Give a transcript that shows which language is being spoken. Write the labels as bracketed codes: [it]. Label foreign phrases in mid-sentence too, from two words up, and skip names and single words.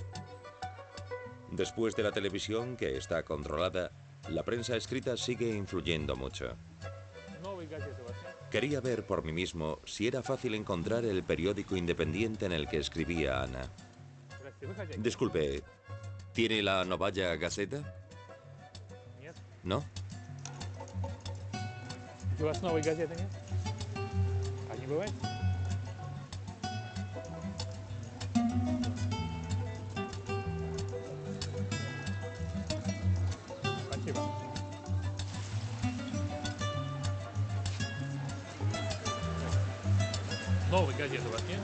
[es] Después de la televisión, que está controlada, la prensa escrita sigue influyendo mucho. Quería ver por mí mismo si era fácil encontrar el periódico independiente en el que escribía Ana. Disculpe, ¿tiene la Novaya Gazeta? ¿No? [ru] У вас новой газеты нет? А не бывает? Спасибо. Новой газеты у вас нет?